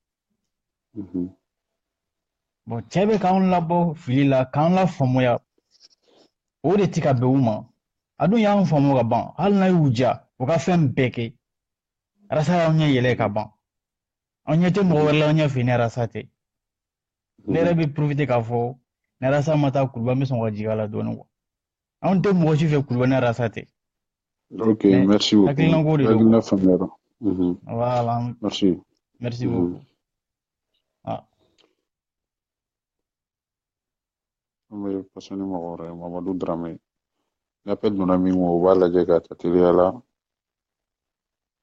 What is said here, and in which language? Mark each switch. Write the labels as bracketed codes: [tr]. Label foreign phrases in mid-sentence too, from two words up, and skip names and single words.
[bm] bon cɛ bɛ k'anw labɔ fili la k'an lafaamuya o de tɛ ka bɛn u ma a dun y'an faamu ka ban hali n'a y'u diya u ka fɛn bɛɛ kɛ Rasa y'anw ɲɛ yɛlɛ ka ban an ɲɛ tɛ mɔgɔ wɛrɛ la an ɲɛ fɛ ni Rasa tɛ ne yɛrɛ bɛ profiter k'a fɔ ni Rasa ma taa Kuluba n bɛ sɔn ka jigin a la dɔɔni quoi anw tɛ mɔgɔ si fɛ Kuluba ni Rasa tɛ [fr] ok merci beaucoup [bm] hakilinako de don hakilina faamuyara [fr] voilà merci beaucoup [bm] an bɛ passer ni mɔgɔ wɛrɛ ye Mamadu Darame ni appel donna min ma o b'a lajɛ ka ta teliya la